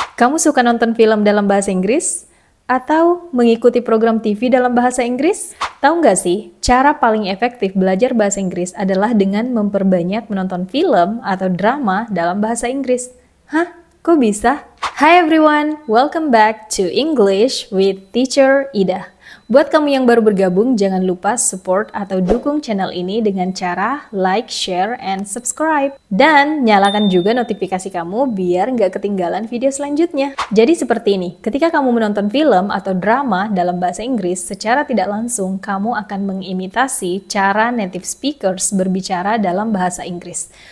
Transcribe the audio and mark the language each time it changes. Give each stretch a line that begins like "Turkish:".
Indonesian: Kamu suka nonton film dalam bahasa Inggris? Atau mengikuti program TV dalam bahasa Inggris? Tahu nggak sih, cara paling efektif belajar bahasa Inggris adalah dengan memperbanyak menonton film atau drama dalam bahasa Inggris. Hah? Kok bisa?
English: Hi everyone, welcome back to English with Teacher Ida.
Indonesian: Buat kamu yang baru bergabung, jangan lupa support atau dukung channel ini dengan cara
English: like, share, and subscribe.
Indonesian: Dan nyalakan juga notifikasi kamu biar nggak ketinggalan video selanjutnya. Jadi seperti ini, ketika kamu menonton film atau drama dalam bahasa Inggris, secara tidak langsung kamu akan mengimitasi cara native speakers berbicara dalam bahasa Inggris.